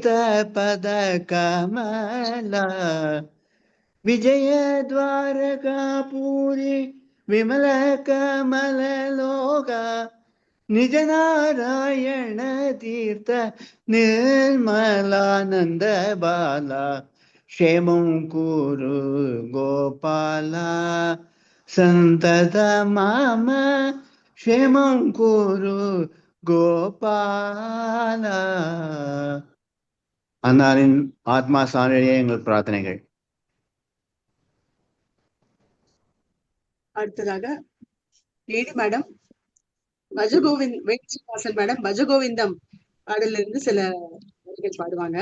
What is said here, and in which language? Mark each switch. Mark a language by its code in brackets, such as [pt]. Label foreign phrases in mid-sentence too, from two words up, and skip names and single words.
[sa] ಪದ ಕಮಲ, ವಿಜಯ ದ್ವಾರಕಾಪುರಿ ವಿಮಲ ಕಮಲ ಲೋಕ, ನಿಜ ನಾರಾಯಣ ತೀರ್ಥ ನಿರ್ಮಲಾನಂದ ಬಾಲ, ಕ್ಷೇಮಂ ಕುರು ಗೋಪಾಲ ಸಂತತ ಮಮ, ಕ್ಷೇಮಂ ಕುರು கோபால. [ta] அன்னாரின் ஆத்மா சாரடியே எங்கள் பிரார்த்தனைகள். அடுத்ததாக [en] lady madam [ta] வேணுகோபால் மேடம் பஜகோவிந்தம் பாடல்ல இருந்து சில வரிகள் பாடுவாங்க.